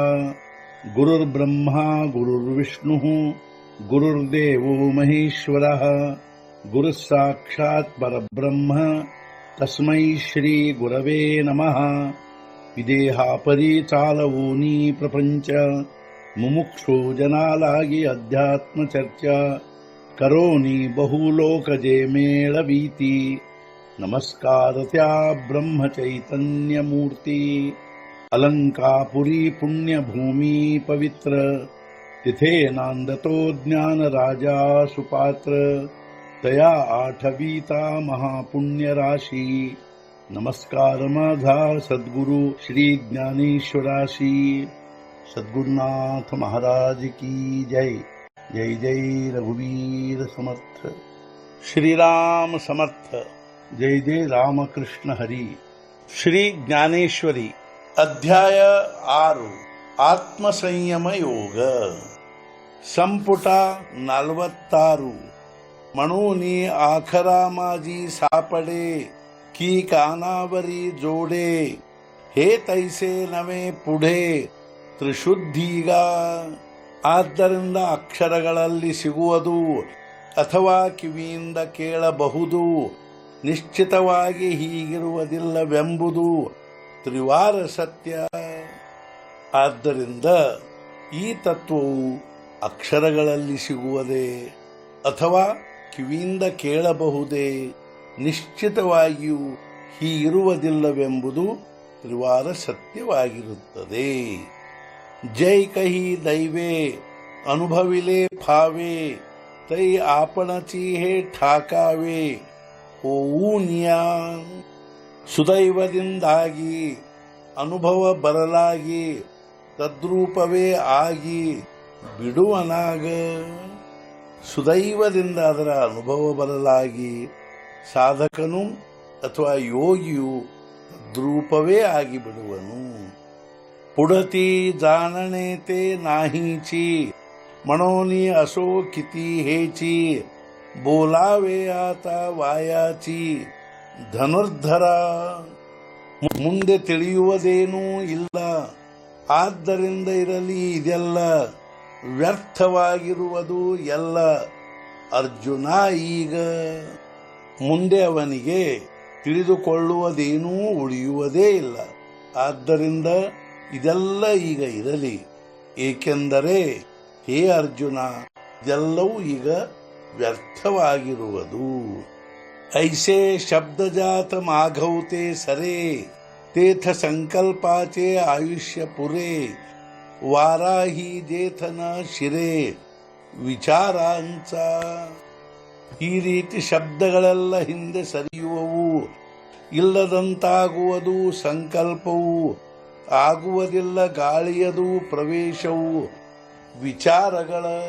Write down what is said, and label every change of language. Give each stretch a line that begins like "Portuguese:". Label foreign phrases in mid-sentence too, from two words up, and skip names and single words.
Sanskrit: गुरुर्ब्रह्मा गुरुर्विष्णुः गुरुर्देवो महेश्वरः गुरुः साक्षात् परब्रह्म तस्मै श्री गुरवे नमः।
Marathi: विदेहापरि चालवूनी प्रपंच मुमुक्षु जनालागी अध्यात्म चर्चा करोनी बहुलोकजे मेळवीती। नमस्कार त्या ब्रह्म चैतन्य मूर्ती अलंकापुरी पुण्यभूमी पवित्र तिथे नांदतो ज्ञान राजा सुपात्र तया आठवीता महापुण्य राशी। नमस्कार माझा सद्गुरु श्री ज्ञानेश्वराशी।
Hindi: सद्गुरुनाथ महाराज की जय।
Marathi: जय जय रघुवीर समर्थ। श्रीराम समर्थ। जय जय रामकृष्ण हरी। श्री ज्ञानेश्वरी अध्याय 6 ಆತ್ಮಸಂಯಮ ಯೋಗ ಸಂಪುಟ 46 म्हणूनी आखरा माझी सापडे की कानावरी जोडे हे तैसे नवे पुढे ತ್ರಿಶುದ್ಧೀಗ।
Kannada: ಆದ್ದರಿಂದ ಅಕ್ಷರಗಳಲ್ಲಿ ಸಿಗುವುದು ಅಥವಾ ಕಿವಿಯಿಂದ ಕೇಳಬಹುದು, ನಿಶ್ಚಿತವಾಗಿ ಹೀಗಿರುವುದಿಲ್ಲವೆಂಬುದು ತ್ರಿವಾರ ಸತ್ಯ। ಆದ್ದರಿಂದ ಈ ತತ್ವವು ಅಕ್ಷರಗಳಲ್ಲಿ ಸಿಗುವುದೇ ಅಥವಾ ಕಿವಿಯಿಂದ ಕೇಳಬಹುದೇ, ನಿಶ್ಚಿತವಾಗಿಯೂ ಹೀಗಿರುವುದಿಲ್ಲವೆಂಬುದು ತ್ರಿವಾರ ಸತ್ಯವಾಗಿರುತ್ತದೆ।
Marathi: जय कही दैवे अनुभविले फावे तै आपणची हे ठाकावे होऊनिया।
Kannada: ಸುದೈವದಿಂದಾಗಿ ಅನುಭವ ಬರಲಾಗಿ ತದ್ರೂಪವೇ ಆಗಿ ಬಿಡುವನಾಗ। ಸುದೈವದಿಂದ ಅದರ ಅನುಭವ ಬರಲಾಗಿ ಸಾಧಕನು ಅಥವಾ ಯೋಗಿಯು ತದ್ರೂಪವೇ ಆಗಿ ಬಿಡುವನು।
Marathi: पुढती जाणणे ते नाहीची म्हणोनी असो किती हेची बोलावे आता वायाची ಧನುರ್ಧರ।
Kannada: ಮುಂದೆ ತಿಳಿಯುವುದೇನೂ ಇಲ್ಲ, ಆದ್ದರಿಂದ ಇರಲಿ ಇದೆಲ್ಲ ವ್ಯರ್ಥವಾಗಿರುವುದು ಎಲ್ಲ। ಅರ್ಜುನ ಈಗ ಮುಂದೆ ಅವನಿಗೆ ತಿಳಿದುಕೊಳ್ಳುವುದೇನೂ ಉಳಿಯುವುದೇ ಇಲ್ಲ, ಆದ್ದರಿಂದ ಇದೆಲ್ಲ ಈಗ ಇರಲಿ, ಏಕೆಂದರೆ ಹೇ ಅರ್ಜುನ ಇದೆಲ್ಲವೂ ಈಗ ವ್ಯರ್ಥವಾಗಿರುವುದು।
Marathi: ऐसे शब्दजात माघवते सरे तेथ संकल्पाचे आयुष्य पुरे वाराही जेथन शिरे ವಿಚಾರಾಂಚ।
Kannada: ಈ ರೀತಿ ಶಬ್ದಗಳೆಲ್ಲ ಹಿಂದೆ ಸರಿಯುವವು, ಇಲ್ಲದಂತಾಗುವುದು ಸಂಕಲ್ಪವು, ಆಗುವುದಿಲ್ಲ ಗಾಳಿಯದು ಪ್ರವೇಶವು ವಿಚಾರಗಳ।